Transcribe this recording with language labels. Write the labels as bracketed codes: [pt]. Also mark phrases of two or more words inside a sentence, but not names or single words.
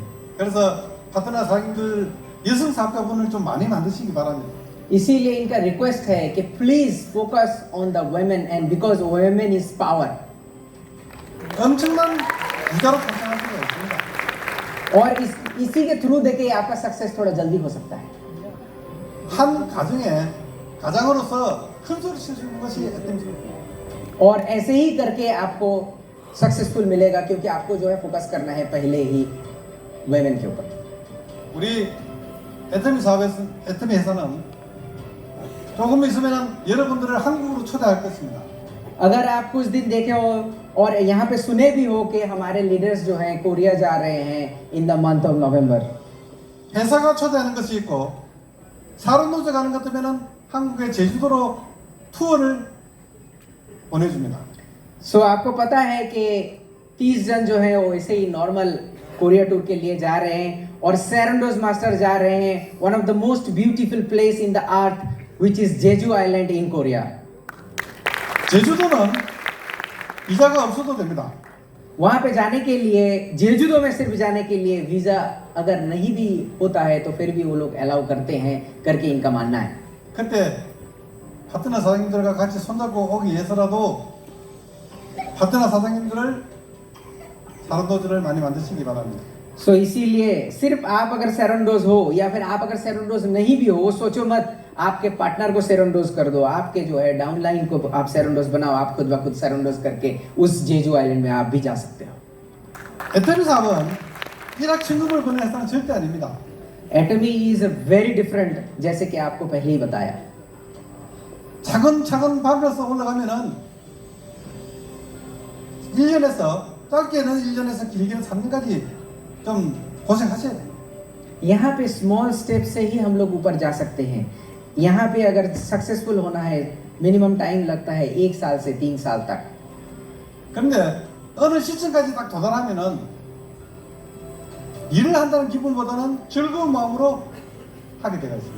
[ko] 그래서 파트너 사장님들 여성 사업자분을 좀 많이 만드시기 바랍니다. [hi] इसीलिए इनका रिक्वेस्ट है कि [en] please focus on the women and because women is power. [ko] 엄청난 부자로 성장할 수가 있습니다. [hi] और इसी के थ्रू देके आपका सक्सेस थोड़ा जल्दी हो सकता है. [ko] 한 가장으로서 큰 소리 칠 수 있는 것이 애터미입니다. [hi] और ऐसे ही करके आपको सक्सेसफुल मिलेगा, क्योंकि आपको जो है फोकस करना है पहले ही वुमेन के ऊपर. [ko] 우리 애터미 회사는 조금 있으면 여러분들을 한국으로 초대할 것입니다. [hi] अगर आप कुछ दिन देखे हो और यहाँ पे सुने भी हो कि हमारे लीडर्स जो हैं कोरिया जा रहे हैं [en] in the month of November. [ko] 회사가 초대하는 것이 있고 사론노제 가는 것 같으면은 한국의 제주도로 투어를 보내줍니다. [hi] सो आपको पता है कि 30 जन जो है वो ऐसे ही नॉर्मल कोरिया टूर के लिए जा रहे हैं और सेरेंडोज मास्टर जा रहे हैं [en] one of the most beautiful place in the earth which is Jeju Island in Korea. [ko] 제주도는 비자가 없어도 됩니다. [hi] वहां पे जाने के लिए जेजुदो में सिर्फ जाने के लिए वीजा अगर नहीं भी होता है तो फिर भी वो लोग अलाउ करते हैं करके इनका मानना है. [ko] 그때 파트너 사장님들과 같이 손잡고 오기 위해서라도 파트너 사장님들을 사론도즈를 많이 만드시기 바랍니다. [hi] सो इसीलिए सिर्फ आप अगर सेरेंडोज हो या फिर आप अगर सेरेंडोज नहीं भी हो सोचो मत आपके पार्टनर को सेरेंडोज कर दो. आपके जो है डाउनलाइन को आप सेरेंडोज बनाओ. आप खुद ब खुद सेरेंडोज करके उस जेजू आइलैंड में आप भी जा सकते हो. [ko] 에테미 사업은 일학 친구를 보내는 회사는 절대 아닙니다. [hi] एटमी [en] is very different [hi] जैसे कि आपको पहले ही बताया. [ko] 차근차근 밟아서 올라가면은 1년에서 짧게는 1년에서 길게는 3년까지 좀 고생하셔야 돼요. [hi] यहाँ पे [en] small step [hi] से ही हम लोग ऊपर जा सकते हैं. यहाँ पे अगर सक्सेसफुल होना है [en] minimum time [hi] लगता है 1 साल से 3 साल तक. [ko] 그런데 어느 시점까지 딱 도달하면은 일을 한다는 기분보다는 즐거운 마음으로 하게 되어 있습니다.